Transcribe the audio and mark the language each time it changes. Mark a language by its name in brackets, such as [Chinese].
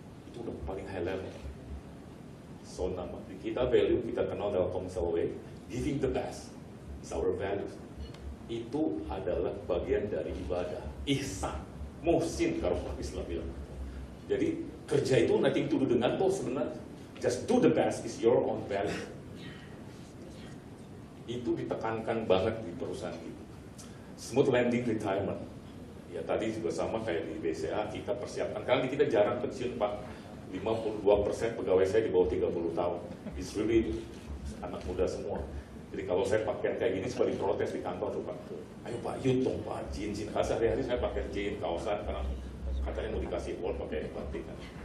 [Indonesian] Itu udah paling high level. So nama kita value, kita kenal Telkomsel Way, [English] giving the best is our values. [Indonesian] Itu adalah bagian dari ibadah, ihsan, muhsin kalau Islam bilang. Jadi kerja itu [English] nothing to do [Indonesian] dengan bos sebenarnya. [English] Just do the best is your own value. [Indonesian] Itu ditekankan banget di perusahaan kita. [English] Smooth landing retirement. [Indonesian] Ya tadi juga sama kayak di BCA, kita persiapkan. Karena kita jarang pensiun Pak. 52% pegawai saya di bawah 30 tahun. [English] It's really [Indonesian] anak muda semua. Jadi kalau saya pakaian kayak gini suka diprotes di kantor tuh Pak. Ayo Pak, yuk dong Pak, jin. Karena sehari-hari saya pakai jin, kaosan, karena katanya mau dikasih award pakai batik kan.